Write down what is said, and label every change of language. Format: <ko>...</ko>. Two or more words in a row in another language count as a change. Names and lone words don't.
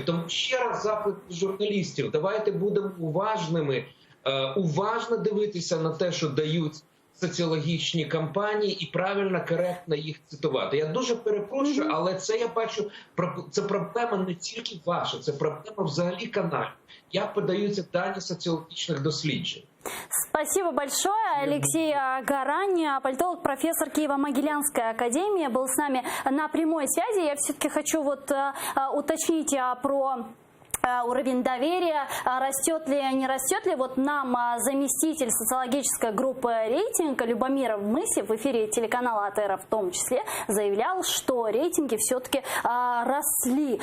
<uk>Тому ще раз заклик журналістів, давайте будемо уважними, уважно дивитися на те, що дають соціологічні кампанії, і правильно, коректно їх цитувати. Я дуже перепрошую, але це, я бачу, це проблема не тільки ваша, це проблема взагалі каналів. Як подаються дані соціологічних досліджень.</uk> <ru>Спасибо большое. Алексей Гарань, политолог, профессор Киево-Могилянской академии, был с нами на прямой связи. Я все-таки хочу уточнить про уровень доверия, растет ли, не растет ли. Вот нам заместитель социологической группы «Рейтинг» Любомир Мысев в эфире телеканала АТР в том числе заявлял, что рейтинги все-таки росли.</ru>